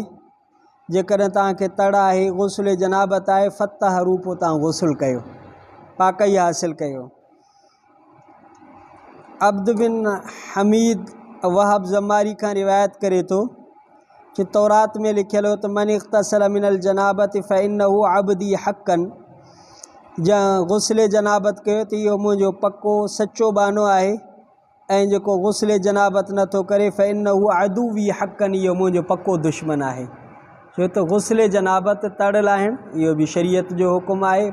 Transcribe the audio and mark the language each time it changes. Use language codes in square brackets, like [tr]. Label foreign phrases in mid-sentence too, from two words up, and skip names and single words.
[sd] जेकॾहिं तव्हांखे तड़ आहे, गुस्ल जनाबत आहे, फ़तह पोइ तव्हां गुस्ल कयो, पाकई हासिलु कयो। अब्द बिन हमीद वहाब ज़मारी खां रिवायत करे थो कि तौरात में लिखियल हो त [ar] من اغتسل من الجنابة فإنه عبدي حقا, [sd] जंहिं गुस्ल जनाबत कयो त इहो मुंहिंजो पको सचो बानो आहे, ऐं जेको गुस्ल जनाबत नथो करे [ar] فإنه عدوي حقا, [sd] इहो मुंहिंजो पको दुश्मन आहे। छो त गुस्ल जनाबत, तड़ लाहिण, इहो बि शरीयत जो हुकुम आहे।